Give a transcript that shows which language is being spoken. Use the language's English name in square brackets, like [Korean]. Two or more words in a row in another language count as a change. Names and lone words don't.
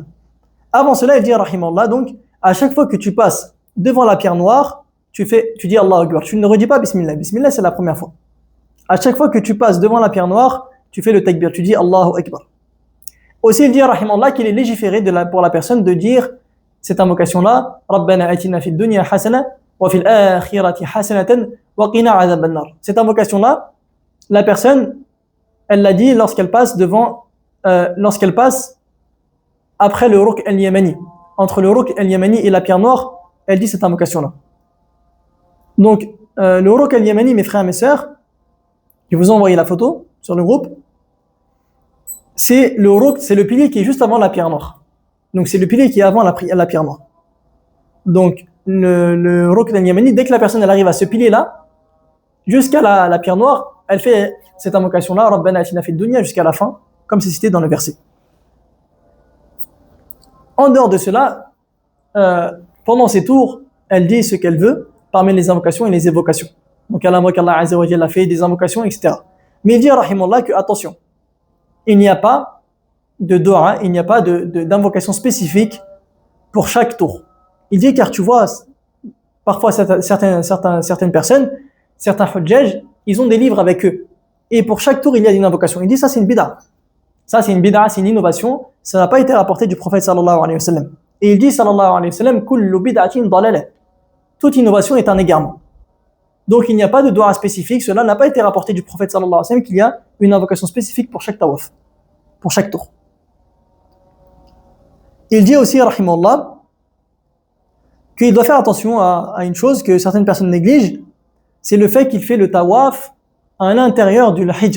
[French] Avant cela, il dit, rahimallah, donc, à chaque fois que tu passes devant la pierre noire, tu dis Allahu Akbar. Tu ne redis pas Bismillah. Bismillah, c'est la première fois. À chaque fois que tu passes devant la pierre noire, tu fais le takbir, tu dis Allahu Akbar. Aussi, il dit, rahimallah, qu'il est légiféré pour la personne de dire cette invocation-là, [Arabic] ربنا آتنا في الدنيا حسنة، وفي الآخرة حسنة، وقنا عذاب النار. [French] Cette invocation-là, la personne, elle l'a dit lorsqu'elle passe après le [Arabic] الركن اليماني. [French] Entre le [Arabic] الركن اليماني [French] et la pierre noire, elle dit cette invocation-là. Donc, le [Arabic] الركن اليماني, [French] mes frères et mes sœurs, je vous ai envoyé la photo sur le groupe. C'est le pilier qui est juste avant la pierre noire. Donc c'est le pilier qui est avant la pierre noire. Donc le [Arabic] الركن اليماني, [French] dès que la personne elle arrive à ce pilier-là, jusqu'à la pierre noire, elle fait cette invocation-là, [Arabic] ربنا آتنا في الدنيا, [French] jusqu'à la fin, comme c'est cité dans le verset. En dehors de cela, pendant ces tours, elle dit ce qu'elle veut parmi les invocations et les évocations. Donc elle invoque Allah [Arabic] عز وجل, [French] fait des invocations, etc. Mais il dit, rahimallah, que attention, il n'y a pas de dua, il n'y a pas d'invocation spécifique pour chaque tour. Il dit, car tu vois, parfois certaines personnes, certains hujjaj, ils ont des livres avec eux. Et pour chaque tour, il y a une invocation. Il dit, ça c'est une bid'a. Ça c'est une bid'a, c'est une innovation. Ça n'a pas été rapporté du prophète [Arabic] صلى الله عليه وسلم. [French] Et il dit, [Arabic] صلى الله عليه وسلم، كل بدعة ضلالة. [French] Toute innovation est un égarement. Donc il n'y a pas de dua spécifique, cela n'a pas été rapporté du prophète [Arabic] صلى الله عليه وسلم [French] qu'il y a une invocation spécifique pour chaque tawaf, pour chaque tour. Il dit aussi, rahimallah, qu'il doit faire attention à une chose que certaines personnes négligent, c'est le fait qu'il fait le tawaf à l'intérieur du hijr.